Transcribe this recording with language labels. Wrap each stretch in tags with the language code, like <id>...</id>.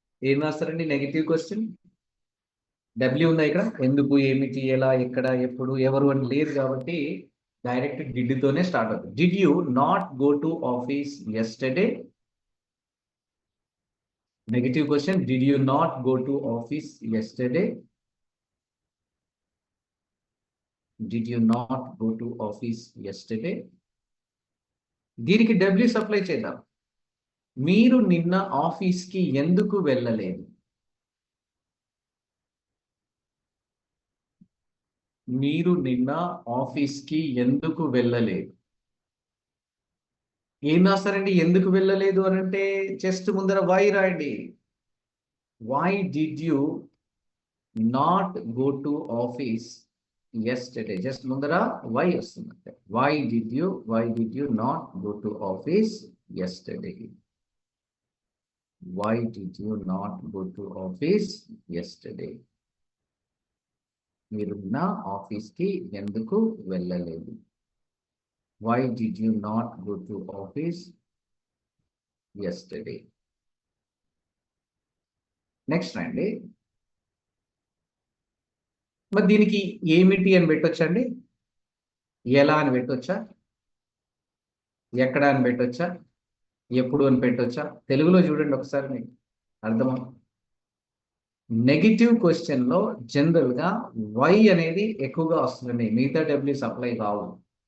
<te>ఏం రాస్తారండి negative question? W ఉందా ఇక్కడ? ఎందుకు, ఏమిటి, ఎలా, ఎక్కడ, ఎప్పుడు, ఎవరు అని లేదు కాబట్టి డైరెక్ట్ డిడ్ తోనే స్టార్ట్ అవుతుంది.</te> <en>Did you not go to office yesterday? Negative question, did you not go to office yesterday? Did you not go to office yesterday?</en> <te>దీనికి డబ్ల్యూ సప్లై చేద్దాం. మీరు నిన్న ఆఫీస్కి ఎందుకు వెళ్ళలేదు? మీరు నిన్న ఆఫీస్కి ఎందుకు వెళ్ళలేదు? ఏం రాస్తారండి ఎందుకు వెళ్ళలేదు అని అంటే? జస్ట్ ముందర వై రాయండి.</te> <en>Why did you not go to office yesterday?</en> <te>Just ముందర వై వస్తుంది.</te> <en>Why did you not go to office yesterday? Why did you not go to office yesterday?</en> <te>మీరు నా ఆఫీస్కి ఎందుకు వెళ్ళలేదు?</te> <en>Why did you not go to office yesterday?</en> <te>Next అండి, మరి దీనికి ఏమిటి అని పెట్టొచ్చండి. ఎలా అని పెట్టొచ్చా, ఎక్కడ అని పెట్టొచ్చా, ఎప్పుడు అని పెట్టొచ్చా? తెలుగులో చూడండి ఒకసారి మీకు అర్థమా. నెగిటివ్ క్వశ్చన్ లో జనరల్ గా వై అనేది ఎక్కువగా వస్తుందండి, మిగతా డబ్ల్యూ సప్లై కావు.</te>